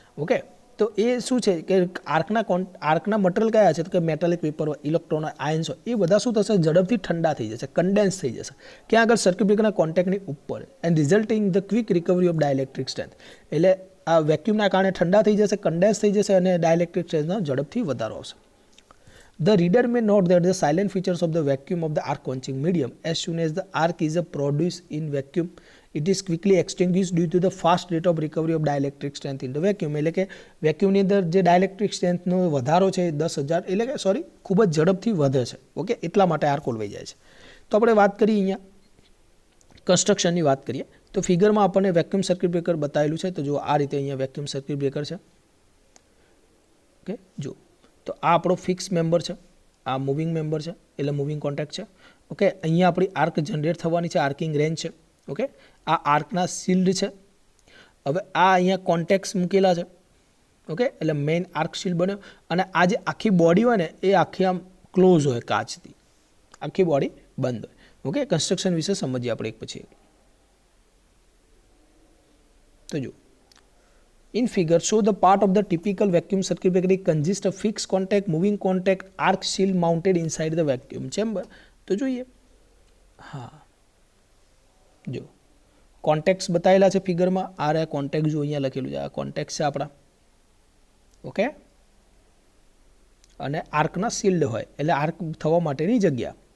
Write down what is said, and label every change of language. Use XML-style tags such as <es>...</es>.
<gu>Okay, તો એ શું છે કે આર્કના મટીરિયલ કયા છે તો કે મેટાલિક વેપર હોય ઇલેક્ટ્રોન હોય આયન્સ હોય એ બધા શું થશે ઝડપથી ઠંડા થઈ જશે કન્ડેન્સ થઈ જશે ક્યાં આગળ સર્કિટ બ્રેકરના કોન્ટેક્ટની ઉપર</gu> <en>And resulting the quick recovery of dielectric strength.</en> <gu>એટલે આ વેક્યુમના કારણે ઠંડા થઈ જશે કન્ડેન્સ થઈ જશે અને ડાયલેક્ટ્રિક સ્ટ્રેન્થનો ઝડપથી વધારો આવશે.</gu> <en>The reader may note that the silent features of the vacuum of the arc quenching medium as soon as the arc is produced in vacuum it is quickly extinguished due to the fast rate of recovery of dielectric strength in the vacuum.</en> <gu>એટલે કે વેક્યુમની અંદર જે dielectric સ્ટ્રેન્થનો વધારો છે 10,000 એટલે કે ખૂબ જ ઝડપથી વધે છે. ઓકે, એટલા માટે આર્ક ઓલવાઈ જાય છે. તો આપણે વાત કરીએ અહીંયા કન્સ્ટ્રક્શનની વાત કરીએ તો ફિગરમાં આપણને વેક્યુમ સર્કિટ બ્રેકર બતાવેલું છે. તો જો આ રીતે અહીંયા વેક્યુમ સર્કિટ બ્રેકર છે. ઓકે, જો તો આ આપણો ફિક્સ મેમ્બર છે આ મૂવિંગ મેમ્બર છે એટલે મૂવિંગ કોન્ટેક્ટ છે. ઓકે, અહીંયા આપણી આર્ક જનરેટ થવાની છે આર્કિંગ રેન્જ છે. ઓકે, આ આર્કના શિલ્ડ છે. હવે આ અહીંયા કોન્ટેક્ટ્સ મૂકેલા છે. ઓકે, એટલે મેઇન આર્ક શિલ્ડ બન્યો અને આ જે આખી બોડી હોય ને એ આખી આમ ક્લોઝ હોય કાચથી આખી બોડી બંધ હોય. ઓકે, કન્સ્ટ્રક્શન વિશે સમજીએ આપણે એક પછી. તો જો</gu> <en>in figure show the part of the typical vacuum circuit breaker consists of fixed contact moving contact arc shield mounted inside the vacuum chamber.</en> <gu>તો જોઈએ હા જો કોન્ટેક્ટ્સ બતાવેલા છે ફિગરમાં. આ રહ્યા કોન્ટેક્ટ જો અહીંયા લખેલું છે આ કોન્ટેક્ટ છે આપણા. ઓકે, અને આર્કના શિલ્ડ હોય એટલે આર્ક થવા માટેની જગ્યા.</gu>